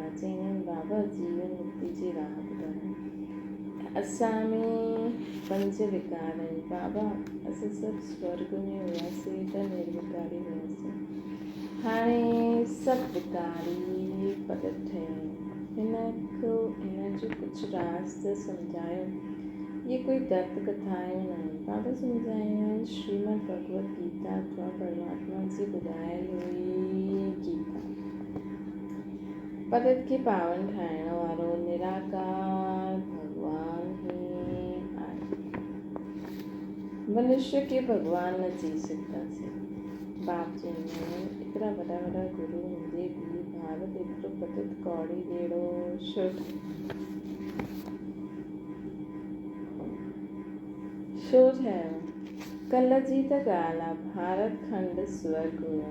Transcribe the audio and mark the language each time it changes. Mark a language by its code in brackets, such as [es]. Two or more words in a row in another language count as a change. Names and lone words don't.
[sd] चईंदा आहिनि बाबा जीवन मुक्ति जी राह ॿुधायो। असां में 5 विकार आहिनि बाबा, असां सभु स्वर्ग में हुआसीं त निर्विकारी हुआसीं, हाणे सभु विकारी पवित्र ठहिया आहिनि। हिन जो कुझु राज़ त सम्झायो। ये कोई दत्त कथायूं न आहिनि। बाबा सम्झाईंदा आहिनि श्रीमद भगवत गीता अथवा परमात्मा जी ॿुधायल हुई गीता। पवित्र खे पावन ठाहिण वारो निराकार भगवान ही आहे। मनुष्य के भगवान न चई सघंदासीं। बाप चईंदा आहिनि एतिरा वॾा वॾा गुरू हूंदे बि भारत एतिरो पतित कौड़ी ॿेड़ो छो ठहियो। कल्ह जी त ॻाल्हि आहे, भारत खंड स्वर्ग हुयो।